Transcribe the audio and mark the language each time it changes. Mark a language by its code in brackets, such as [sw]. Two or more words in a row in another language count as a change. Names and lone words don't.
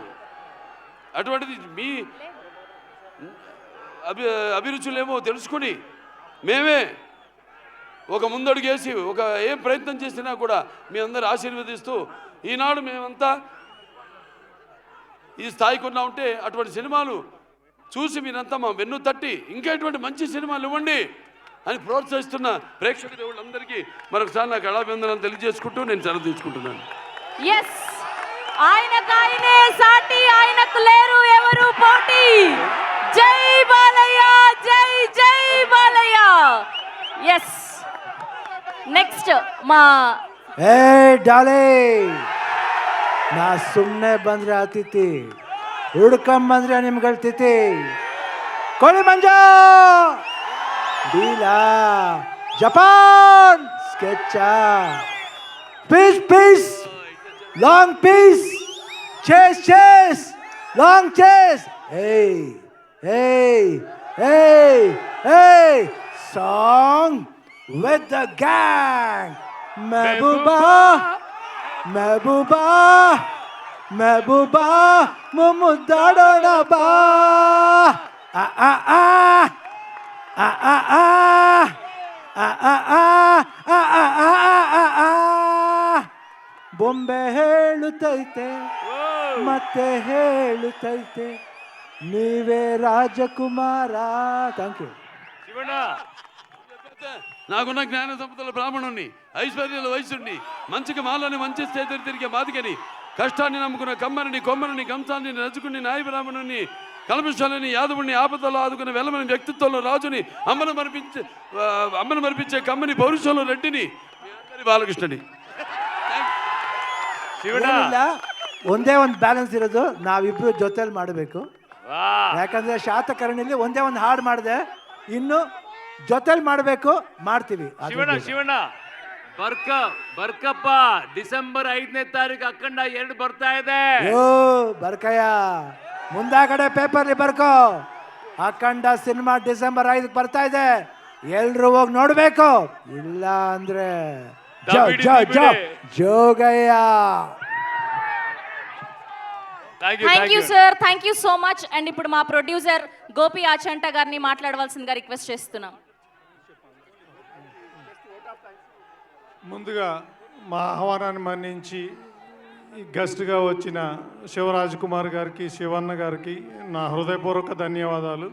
[te] అటువంటిది మీ అభిరుచులేమో తెలుసుకుని మేమే ఒక ముందడుగేసి ఒక ఏం ప్రయత్నం చేసినా కూడా మీ అందరు ఆశీర్వదిస్తూ ఈనాడు మేమంతా ఈ స్థాయికి ఉన్నా ఉంటే అటువంటి సినిమాలు చూసి మీరంతా మా వెన్ను తట్టి ఇంకా ఎటువంటి మంచి సినిమాలు ఇవ్వండి అని ప్రోత్సహిస్తున్న ప్రేక్షక దేవుళ్ళందరికీ మరొకసారి నాకు కళాభివందనాలు తెలియజేసుకుంటూ నేను సెలవు తీసుకుంటున్నాను. ఎస్, ఆయనకు ఆయనే సాటి, ఆయనకు లేరు ఎవరు పోటీ. జై బాలయ్య, జై జై బాలయ్య. [en] Yes, next మా [kn] ಏ ಡಾಲೆ ನಾ ಸುಮ್ಮನೆ ಬಂದ್ರೆ ಅತಿಥಿ, ಹುಡ್ಕೊಂಬಂದ್ರೆ ನಿಮ್ಗಳ ತಿಥಿ. [en] ಕೋಳಿ ಮಂಜ ಡೀಲಾ ಜಪಾನ್ ಸ್ಕೆಚ piece piece long piece chase chase long chase. ಏಯ್ ಏಯ್ ಏಯ್ ಏಯ್ song with the gang. Mehbooba, Mehbooba, Mehbooba, Mumudadona ba. Ah ah ah, ah ah ah, ah ah ah, ah ah ah ah. [kn] ಬೊಂಬೆ ಹೇಳುತ್ತೈತೆ ಮತ್ತೆ ಹೇಳುತ್ತೈತೆ ನೀವೇ ರಾಜಕುಮಾರ. [en] Thank you. [kn] ಶಿವಣ್ಣ, [te] నాకున్న జ్ఞాన సంపదల బ్రాహ్మణుణ్ణి, ఐశ్వర్యాల వయసుని, మంచికి మాలని మంచి చేతులు తిరిగే మాదికని, కష్టాన్ని నమ్ముకున్న కమ్మని కొమ్మని కంసాన్ని నచ్చుకుని నాయ బ్రాహ్మణుని, కల్మషాలని యాదవుని ఆపదలో ఆదుకున్న వెలమని వ్యక్తిత్వంలో రాజుని, అమ్మను మరిపించే కమ్మని పౌరుషంలో రెడ్డిని, బాలకృష్ణని. [kn] ಏನಿಲ್ಲ, ಒಂದೇ ಒಂದು ಬ್ಯಾಲೆನ್ಸ್ ಇರೋದು, ನಾವಿಬ್ರು ಜೊತೆಲಿ ಮಾಡಬೇಕು. ಯಾಕಂದ್ರೆ ಶಾತಕರ್ಣಿಲಿ ಒಂದೇ ಒಂದು ಹಾಡು ಮಾಡಿದೆ, ಇನ್ನು ಜೊತೆಲಿ ಮಾಡಬೇಕು, ಮಾಡ್ತೀವಿ. ಶಿವಣ್ಣ ಶಿವಣ್ಣ ಬರ್ಕಪ್ಪ, ಡಿಸೆಂಬರ್ 5ನೇ ತಾರೀಕು ಅಖಂಡ 2 ಬರ್ತಾ ಇದೆ. ಓ ಬರ್ಕಯ್ಯ, ಮುಂದಾಗಡೆ ಪೇಪರ್ಲಿ ಬರ್ಕೋ. ಅಖಂಡ ಸಿನಿಮಾ ಡಿಸೆಂಬರ್ 5 ಬರ್ತಾ ಇದೆ, ಎಲ್ರು ಹೋಗಿ ನೋಡ್ಬೇಕು. ಇಲ್ಲ ಅಂದ್ರೆ ಜೋಗಯ್ಯ. [en] Thank you sir, thank you so much. [te] అండ్ ఇప్పుడు మా ప్రొడ్యూసర్ గోపి ఆచంట గారిని మాట్లాడవలసిందిగా రిక్వెస్ట్ చేస్తున్నాం. ముందుగా మా ఆహ్వానాన్ని మన్నించి గెస్ట్గా వచ్చిన శివరాజ్ కుమార్ గారికి, శివన్న గారికి నా హృదయపూర్వక ధన్యవాదాలు.